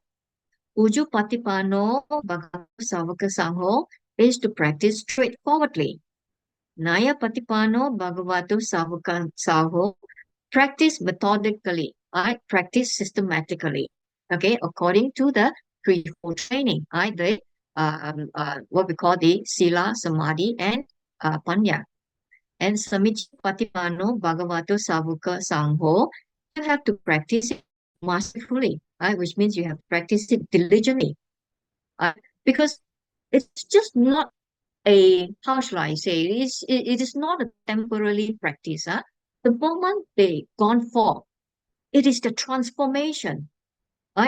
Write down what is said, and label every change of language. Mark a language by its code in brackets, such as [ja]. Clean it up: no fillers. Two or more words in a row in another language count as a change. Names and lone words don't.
[pi] Ujupatipanno, Bhagavata, Savaka, Sangho [en] is to practice straightforwardly. [pi] Nayapatipanno, Bhagavata, Savaka, Sangho, [en] practice methodically, right? Practice systematically, okay, according to the threefold training, right? What we call the Sila, Samadhi, and Panya. [pi] And Samicipatipano Bhagavato Savuka Sangho, [en] you have to practice it masterfully, right? Which means you have to practice it diligently. Because it's just not how shall I say, it is not a temporary practice. The moment they gone forth, it is the transformation, right?